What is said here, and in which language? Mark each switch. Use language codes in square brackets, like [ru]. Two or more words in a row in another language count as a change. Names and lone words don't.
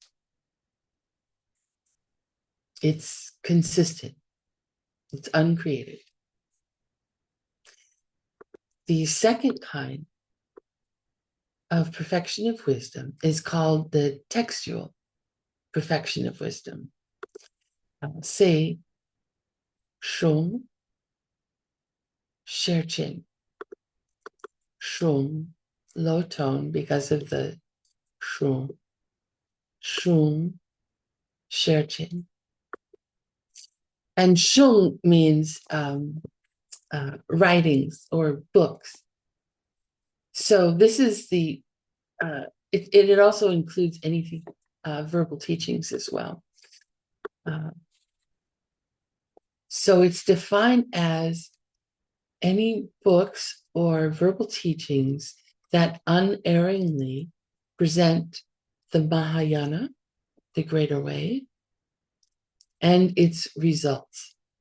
[en] It's consistent. It's uncreated. The second kind of perfection of wisdom is called the textual perfection of wisdom. Say, [bo] shung, sherchin. Shung, [en] low tone because of the shung. [bo] Shung, sherchin. [en] And shung means writings or books. So this is it also includes anything, verbal teachings as well. So it's defined as any books or verbal teachings that unerringly present the Mahayana, the greater way, and its results.